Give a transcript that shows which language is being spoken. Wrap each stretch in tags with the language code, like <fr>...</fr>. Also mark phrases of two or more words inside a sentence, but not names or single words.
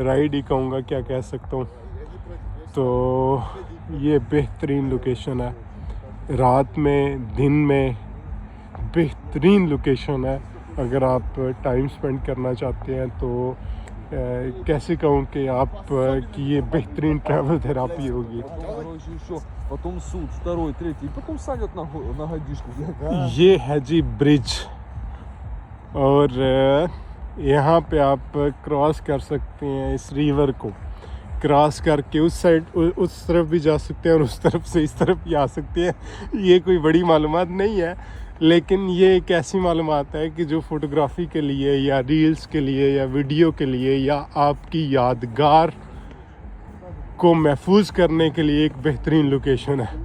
<ur>رائیڈ ہی کہوں گا، کیا کہہ سکتا ہوں۔ تو یہ بہترین لوکیشن ہے، رات میں دن میں بہترین لوکیشن ہے. اگر آپ</ur> <en>time spend</en> <ur>کرنا چاہتے ہیں تو کیسے کہوں کہ آپ کہ یہ بہترین</ur> <en>travel therapy</en> <ur>ہوگی.</ur> <ru>Потом суд, второй, третий, и потом садят на годишку.</ru> <ur>یہ ہے جی برج اور یہاں پے آپ کراس کر سکتے ہیں اس ریور کو. کراس کر کے اس سائیڈ اس طرف بھی جا سکتے ہیں اور اس طرف سے اس طرف بھی آ سکتے ہیں. یہ کوئی بڑی معلومات نہیں ہے، لیکن یہ ایک ایسی معلومات ہے کہ جو فوٹوگرافی کے لیے یا ریلز کے لیے یا ویڈیو کے لیے یا آپ کی یادگار کو محفوظ کرنے کے لیے ایک بہترین لوکیشن ہے.</ur>